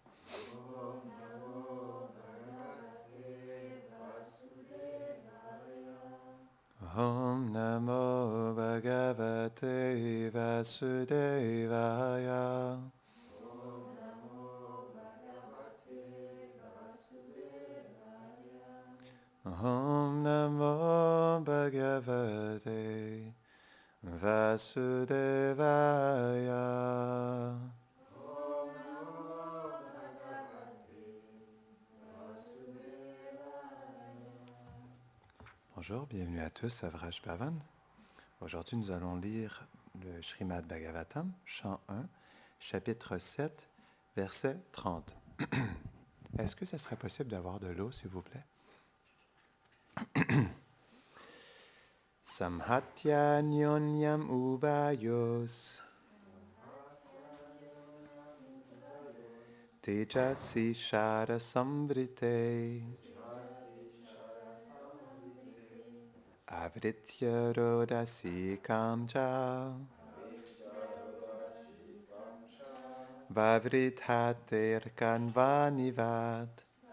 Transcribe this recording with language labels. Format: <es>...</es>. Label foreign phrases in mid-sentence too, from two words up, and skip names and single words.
<sa>Om Namo Bhagavate Vasudevaya. Om Namo Bhagavate Vasudevaya.</sa> <fr>Bonjour, bienvenue à tous à Vraj Bhavan. Aujourd'hui, nous allons lire le Srimad Bhagavatam, chant 1, chapitre 7, verset 30. Est-ce que ce serait possible d'avoir de l'eau, s'il vous plaît?</fr> <sa>Samhatya nyonyam ubayos tejasi shara samvrite avritya rodasi kamcha vavrithater kanvanivat.</sa>